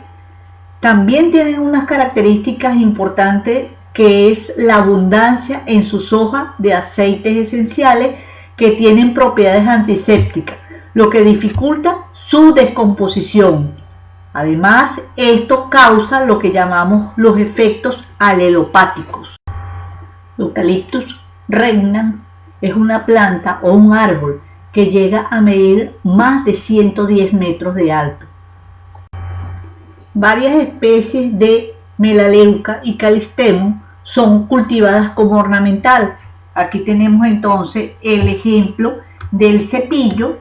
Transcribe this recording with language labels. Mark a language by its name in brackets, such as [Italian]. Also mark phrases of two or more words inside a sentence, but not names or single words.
[Spanish] También tienen unas características importantes que es la abundancia en sus hojas de aceites esenciales que tienen propiedades antisépticas, lo que dificulta su descomposición. Además, esto causa lo que llamamos los efectos alelopáticos. Eucalyptus regnans es una planta o un árbol que llega a medir más de 110 metros de alto. Varias especies de Melaleuca y Callistemum son cultivadas como ornamental. Aquí tenemos entonces el ejemplo del cepillo.